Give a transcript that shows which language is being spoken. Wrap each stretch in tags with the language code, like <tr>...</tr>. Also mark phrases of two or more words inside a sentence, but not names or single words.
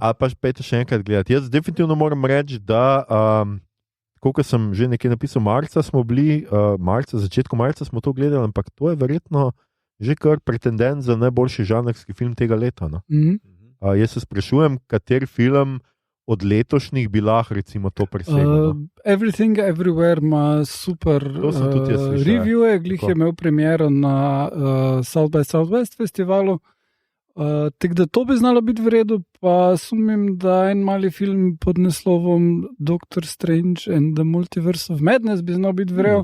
<sl>ali pa pejte še enkrat gledati. Jaz definitivno moram reči, da, kot sem že nekaj napisal, začetku marca smo to gledali, ampak to je verjetno že kar pretendent za najboljši žanrski film tega leta. No? Jaz se sprašujem, kateri film od letošnjih bi lahko recimo to presegel. No? Everything Everywhere ima super To sem tudi jaz slišal, reviewe, glih Tako. je imel premiero na South by Southwest festivalu. Tako da to bi znalo biti v redu, pa sumim, da en mali film pod naslovom Doctor Strange and the Multiverse of Madness bi znal biti v redu.</sl>